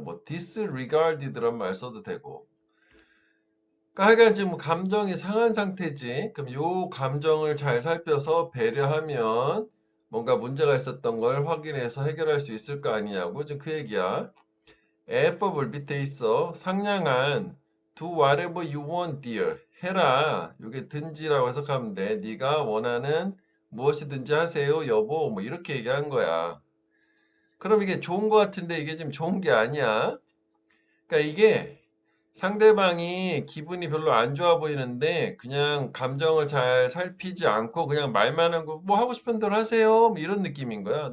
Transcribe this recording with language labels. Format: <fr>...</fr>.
<ko>뭐 disregarded란 말 써도 되고. 그러니까 하여간 지금 감정이 상한 상태지. 그럼 요 감정을 잘 살펴서 배려하면 뭔가 문제가 있었던 걸 확인해서 해결할 수 있을 거 아니냐고. 지금 그 얘기야. F법을 밑에 있어. 상냥한</ko> <en>do whatever you want, dear.</en> <ko>해라. 요게 든지라고 해석하면 돼. 네가 원하는 무엇이든지 하세요, 여보. 뭐 이렇게 얘기한 거야. 그럼 이게 좋은 거 같은데 이게 지금 좋은 게 아니야. 그러니까 이게 상대방이 기분이 별로 안 좋아 보이는데 그냥 감정을 잘 살피지 않고 그냥 말만 하고 뭐 하고 싶은 대로 하세요. 뭐 이런 느낌인 거야.</ko>